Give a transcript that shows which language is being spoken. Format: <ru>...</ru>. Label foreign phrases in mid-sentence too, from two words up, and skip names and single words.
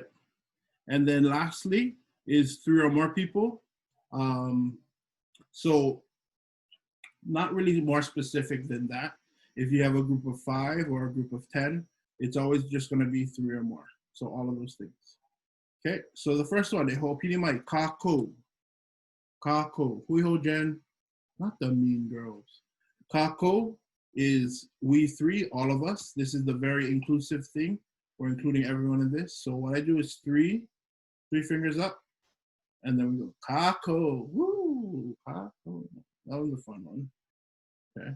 <en>And then lastly is 3 or more people. So not really more specific than that. If you have a group of 5 or a group of 10, it's always just gonna be 3 or more. So all of those things. Okay, so the first one,</en> <haw>ho piri mai, kākou. Kākou, hui ho jen,</haw> <en>not the mean girls. Kākou is we 3, all of us. This is the very inclusive thing. We're including everyone in this. So what I do is 3 fingers up, and then we go kākou. Woo, kākou. That was a fun one. Okay.</en>